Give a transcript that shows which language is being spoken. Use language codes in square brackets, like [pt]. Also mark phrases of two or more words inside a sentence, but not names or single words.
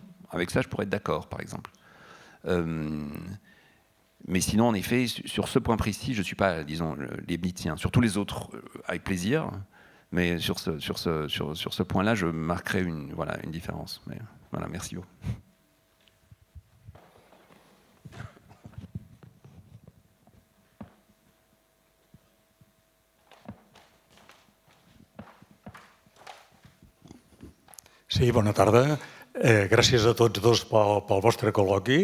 [fr] Avec ça, je pourrais être d'accord, par exemple. Mais sinon, en effet, sur ce point précis, je ne suis pas, disons, leibnizien. Sur tous les autres, avec plaisir, mais sur ce point-là, je marquerai une différence. Mais, voilà, merci beaucoup. [ca] Sí, bona tarda. Gràcies a tots dos pel vostre col·loqui.